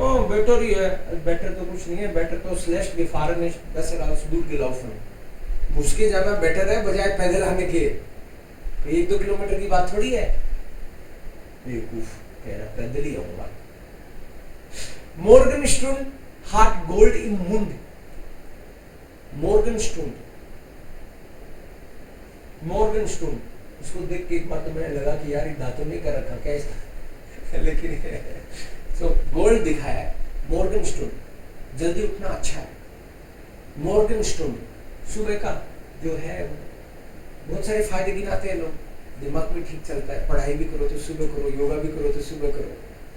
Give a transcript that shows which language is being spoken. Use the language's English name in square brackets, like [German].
[Hindi] Better ही है। Better तो कुछ नहीं है, बेटर तो [German] स्लेस्ट gefahren ist besser als gut gelaufen। [Hindi] मुस्के जाना बेटर है बजाय पैदल आने के। 1-2 किलोमीटर की बात थोड़ी है। बेवकूफ कह रहा पैदल ही आऊंगा। [German] Morgenstund hat Gold im Mund। [Hindi] Morgenstund, Morgenstund, इसको देख के एक बार तो मैंने लगा कि यार ये दांतों नहीं कर रखा क्या इसका, लेकिन so गोल्ड दिखाया है। Morgenstund, जल्दी उठना अच्छा है। Morgenstund, सुबह का जो है बहुत सारे फायदे गिनाते हैं लोग। दिमाग भी ठीक चलता है, पढ़ाई भी करो तो सुबह करो, योगा भी करो तो सुबह करो।